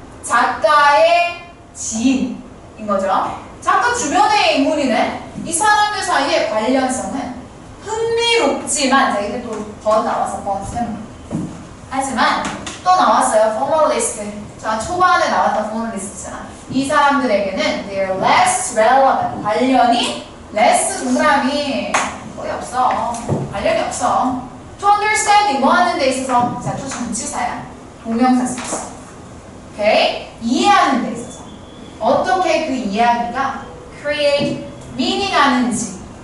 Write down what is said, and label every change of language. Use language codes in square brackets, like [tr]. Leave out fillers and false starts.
[ko] 작가의 지인인 거죠. 작가 주변의 인물이네. 이 사람들 사이의 관련성은 흥미롭지만, 자, 이게 또 더 나와서 버튼. 하지만 또 나왔어요. formalist. 자, 초반에 나왔던 formalist잖아. 이 사람들에게는 [en] they're less relevant. [ko] 관련이 less 동그라미 거의 없어. 관련이 없어. [en] to understanding [ko] 뭐 하는 데 있어서, 자, 또 전치사야. 동명사 썼어. 오케이? 이해하는 데 있어서 어떻게 그 이야기가 [en] create meaning [ko] 하는지.